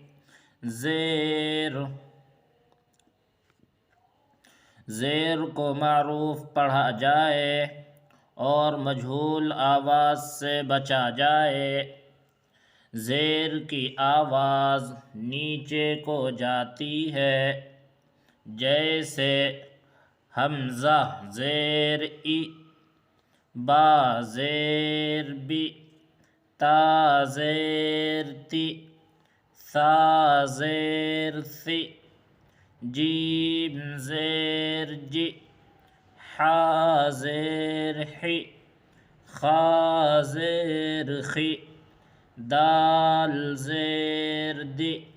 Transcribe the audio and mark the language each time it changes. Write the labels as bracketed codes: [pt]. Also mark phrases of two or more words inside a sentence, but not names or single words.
[ur] زیر کو معروف پڑھا جائے اور مجہول آواز سے بچا جائے۔ زیر کی آواز نیچے کو جاتی ہے، جیسے حمزہ زیر ای، با زیر بی، تا زیر تی، ثا زیر ثی، جیم زیر جی، حا زیر حی، خا زیر خی، دال زیر دی،